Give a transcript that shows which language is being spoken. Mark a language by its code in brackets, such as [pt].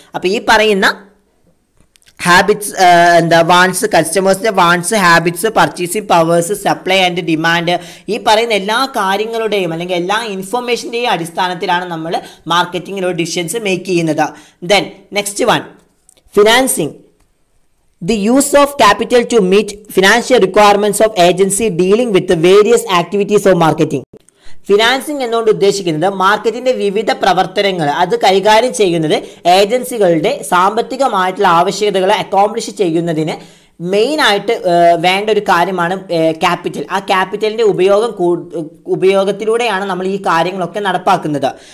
[ml] അപ്പോൾ ഈ പറയുന്ന habits, wants, കസ്റ്റമേഴ്സിൻ്റെ wants, habits, purchasing powers, supply and demand, ഈ പറയുന്ന എല്ലാ കാര്യങ്ങളുടെയും അല്ലെങ്കിൽ എല്ലാ ഇൻഫർമേഷൻ്റെയും അടിസ്ഥാനത്തിലാണ് നമ്മൾ മാർക്കറ്റിങ്ങിലൂടെ ഡിസിഷൻസ് മേക്ക് ചെയ്യുന്നത്. [en] Then next one, financing. The use of capital to meet financial requirements of agency dealing with the various activities of marketing. [ml] Financing എന്നുകൊണ്ട് ഉദ്ദേശിക്കുന്നത് മാർക്കറ്റിൻ്റെ വിവിധ പ്രവർത്തനങ്ങൾ അത് കൈകാര്യം ചെയ്യുന്നത് ഏജൻസികളുടെ സാമ്പത്തികമായിട്ടുള്ള ആവശ്യകതകളെ അക്കോംപ്ലിഷ് ചെയ്യുന്നതിന് മെയിനായിട്ട് വേണ്ട ഒരു കാര്യമാണ് ക്യാപിറ്റൽ. ആ ക്യാപിറ്റലിൻ്റെ ഉപയോഗത്തിലൂടെയാണ് നമ്മൾ ഈ കാര്യങ്ങളൊക്കെ നടപ്പാക്കുന്നത്.